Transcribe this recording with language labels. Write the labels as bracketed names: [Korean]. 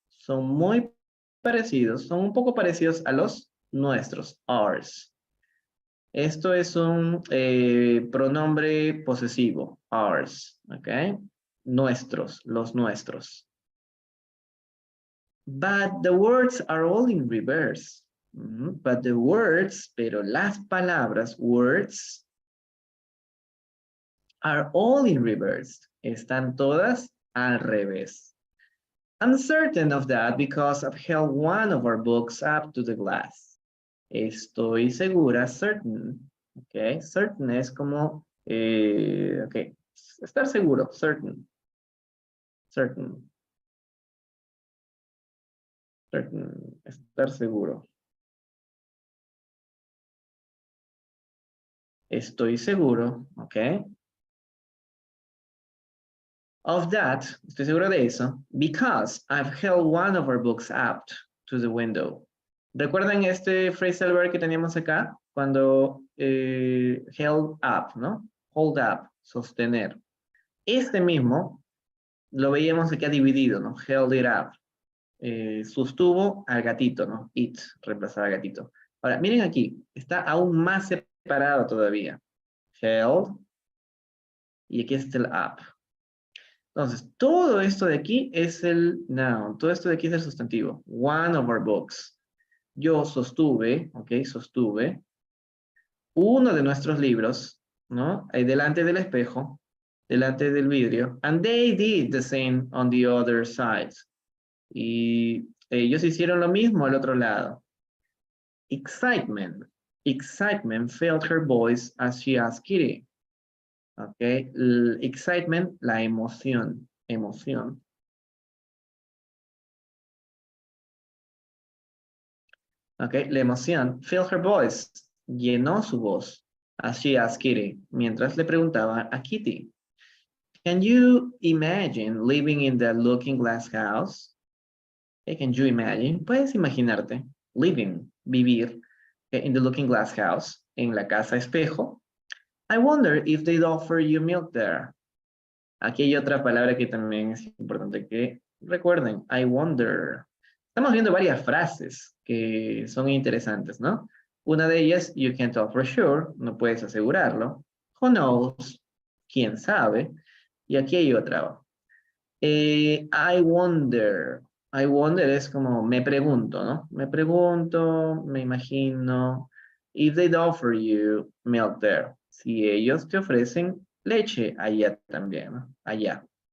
[Spanish] Son muy parecidos, son un poco parecidos a los nuestros, ours. Esto es un pronombre posesivo, ours, ¿ok? Nuestros, los nuestros. [English] But the words are all in reverse. But the words, [Spanish] pero las palabras, [English] words, are all in reverse. [Spanish] Están todas al revés. [English] I'm certain of that because I've held one of our books up to the glass. [Spanish] Estoy segura, certain. Ok, certain es como, ok, estar seguro, certain. Certain. Certain, estar seguro. Estoy seguro, ok. [English] Of that, [Spanish] estoy seguro de eso, [English] because I've held one of our books up to the window. [Spanish] ¿Recuerdan este phrasal verb que teníamos acá? Cuando held up, ¿no? Hold up, sostener. Este mismo lo veíamos acá dividido, ¿no? Held it up. Sostuvo al gatito, ¿no? It, reemplazaba al gatito. Ahora, miren aquí, está aún más separado todavía. Held, y aquí está el up. Entonces, todo esto de aquí es el noun, todo esto de aquí es el sustantivo. [English] One of our books. [Spanish] Yo sostuve, ok, sostuve, uno de nuestros libros, ¿no? Ahí delante del espejo, delante del vidrio. [English] And they did the same on the other side. [Spanish] Y ellos hicieron lo mismo al otro lado. [English] Excitement. Excitement filled her voice as she asked Kitty. [Spanish] Ok, excitement, la emoción, emoción. Ok, la emoción, [English] filled her voice, [Spanish] llenó su voz, [English] as she asked Kitty, [Spanish] mientras le preguntaba a Kitty. [English] Can you imagine living in the looking glass house? Okay, can you imagine? [Spanish] Puedes imaginarte, living, vivir, okay, [English] in the looking glass house, [Spanish] en la casa espejo. [English] I wonder if they'd offer you milk there. [Spanish] Aquí hay otra palabra que también es importante que recuerden. I wonder. Estamos viendo varias frases que son interesantes, ¿no? Una de ellas, [English] you can't tell for sure, [Spanish] no puedes asegurarlo. [English] Who knows? [Spanish] ¿Quién sabe? Y aquí hay otra. [English] I wonder. [Spanish] I wonder es como me pregunto, ¿no? Me pregunto, me imagino. [English] If they'd offer you milk there. [Spanish] Si ellos te ofrecen leche allá también, ¿no? Allá.